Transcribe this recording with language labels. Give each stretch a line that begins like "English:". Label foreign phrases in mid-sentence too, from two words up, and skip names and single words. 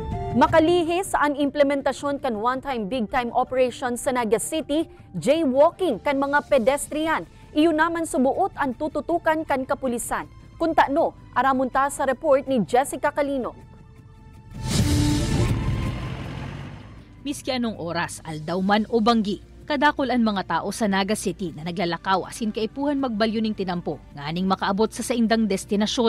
Bikol: Makalihis sa implementasyon kan
English: one-time big-time operation
Bikol: sa Naga City, jaywalking kan mga pedestrian. Iyon naman subuot ang tututukan kan kapulisan. Kunta no, aramunta sa report ni Jessica Calinog. Miski anong oras, aldaw man o banggi, kadakol ang mga tao sa Naga City na naglalakaw asin kaipuhan magbalyo ning tinampo, nganing makaabot sa saindang destinasyon.